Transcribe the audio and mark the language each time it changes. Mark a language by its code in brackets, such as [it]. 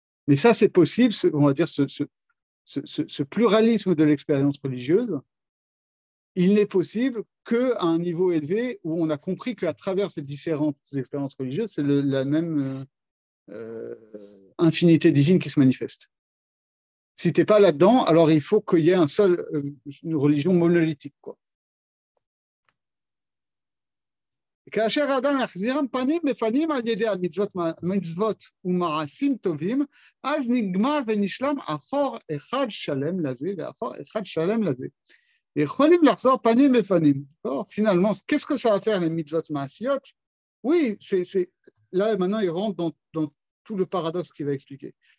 [fr] Mais ça, c'est possible, on va dire, ce pluralisme de l'expérience religieuse, il n'est possible qu'à un niveau élevé où on a compris qu'à travers ces différentes expériences religieuses, c'est la même infinité divine qui se manifeste. Si tu n'es pas là-dedans, alors il faut qu'il y ait une religion monolithique, quoi. [he] כאשר אדם יחזירם פנים בפנים על ידי המצוות ומעשים טובים, אז נגמר ונשלם אחור אחד שלם לזה ואחור אחד שלם לזה. יכולים לחזור פנים בפנים. [fr] Finalement, qu'est-ce que ça va faire les mitzvot maasiyot? Oui, là maintenant il rentre dans tout le paradoxe qu'il va expliquer.